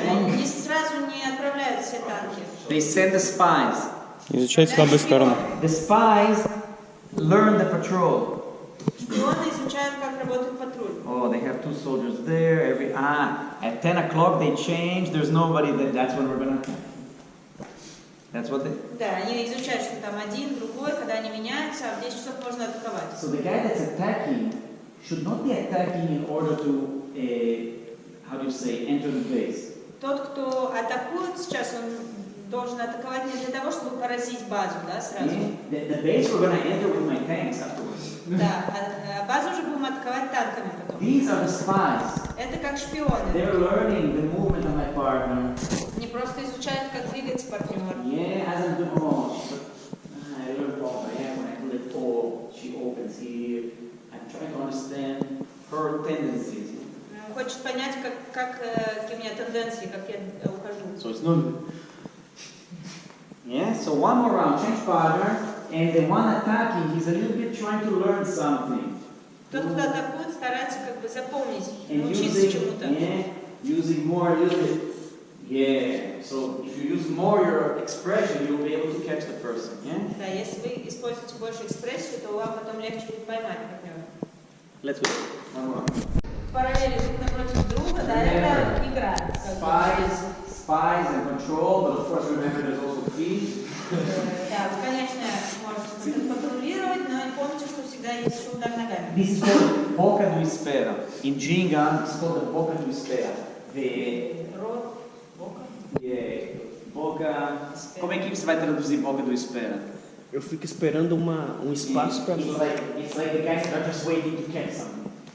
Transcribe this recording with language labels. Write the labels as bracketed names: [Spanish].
[Russian] Они сразу не отправляют все танки. [English] They send the spies. [Russian] Изучать слабые стороны. [English] The spies learn the patrol. [Russian] Шпионы изучают, как работает патруль. [English] Oh, they have two soldiers there. At 10 o'clock they change. There's nobody there. That's when we're gonna attack. That's what they. [Russian] Да, они изучают, что там один, другой, когда они меняются, а в 10 часов можно атаковать. [English] So the guy that's attacking should not be attacking in order to, how do you say, enter the base. [Russian] Тот, кто атакует сейчас, он должен атаковать не для того, чтобы поразить базу, да, сразу. [English] The base we're going to enter with my tanks afterwards. [Russian] Да, а базу уже будем атаковать танками потом. [English] These are the spies. [Russian] Это как шпионы. [English] They're learning the movement of my partner. [Russian] Они просто изучают, как двигается партнер. [English] Yeah, as I'm doing, oh, I learned all I have when I do it all. She opens here. I'm trying to understand her tendencies. [Russian] Хочет понять, какие у меня тенденции, как я ухожу. [English] So it's not. Yeah, so one more round, change partner, and the one attacking, he's a little bit trying to learn something. [Russian] Тот, кто атакует, старается как бы запомнить, [English] And [Russian] научиться чему-то. [English] Using more, a little bit. Yeah, so if you use more your expression, you'll be able to catch the person. Yeah? [Russian] Да, если вы используете больше экспрессию, то вам потом легче будет поймать партнера. [English] Let's go. One more. [Russian] Параллели друг напротив друга, да, это игра. [English] Spies and control, but of course remember there's also feed. [Russian] Да, вы, конечно, можете контролировать, но помните, что всегда есть еще удар ногами. [English] This is called boca do espera. In Ginga, it's called the boca do espera. [Russian] Рот, бока. [English] Yeah, boca. [Portuguese] Como é que você vai traduzir boca do espera? Eu fico esperando espaço para... [English] It's like the guys that are just waiting to catch something.